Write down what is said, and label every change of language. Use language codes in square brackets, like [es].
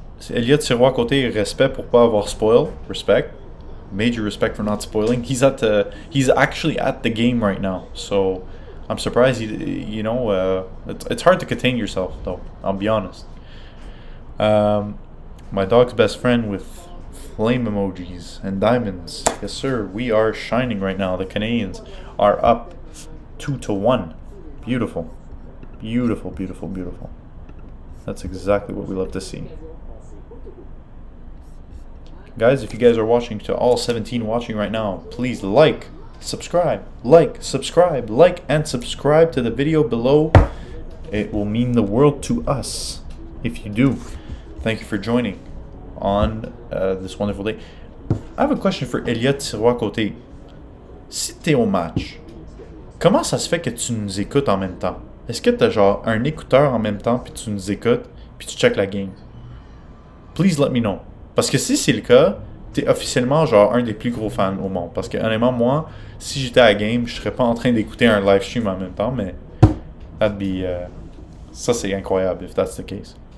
[fr] Elliot Sirois-Côté, respect pour pas avoir spoil. [en] Respect. Major respect for not spoiling. He's actually at the game right now. So I'm surprised it's hard to contain yourself though. I'll be honest. My dog's best friend with flame emojis and diamonds. Yes sir, we are shining right now. The Canadiens are up 2-1. Beautiful. Beautiful, beautiful, beautiful. That's exactly what we love to see. Guys, if you guys are watching, to all 17 watching right now, please like, subscribe and subscribe to the video below. It will mean the world to us if you do. Thank you for joining on this wonderful day. I have a question for Elliot Sirois-Côté. [fr] Si t'es au match, comment ça se fait que tu nous écoutes en même temps? Est-ce que t'as genre un écouteur en même temps puis tu nous écoutes puis tu check la game? [en] Please let me know. [fr] Parce que si c'est le cas, t'es officiellement genre un des plus gros fans au monde. Parce que honnêtement, moi, si j'étais à la game, je serais pas en train d'écouter un live stream en même temps, mais [en] that'd be [fr] ça c'est incroyable [en] if that's the case.